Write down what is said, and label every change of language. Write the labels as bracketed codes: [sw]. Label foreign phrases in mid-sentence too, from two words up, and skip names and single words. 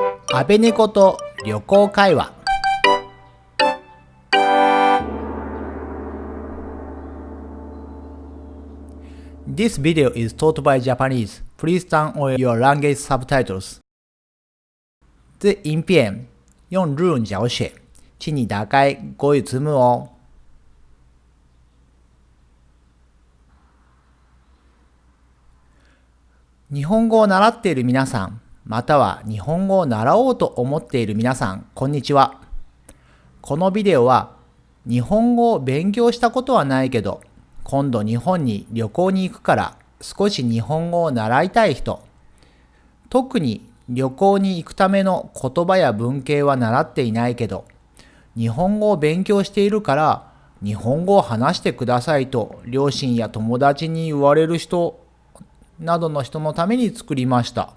[ja] 安倍猫と旅行会話。 [en] This video is taught by Japanese. Please turn on your language subtitles. [zh] 这影片用日文教学，请你打开国语字幕哦。 [ja] 日本語を習っている皆さん、または日本語を習おうと思っている皆さん、こんにちは。このビデオは日本語を勉強したことはないけど、今度日本に旅行に行くから少し日本語を習いたい人、特に旅行に行くための言葉や文型は習っていないけど、日本語を勉強しているから日本語を話してくださいと両親や友達に言われる人などの人のために作りました。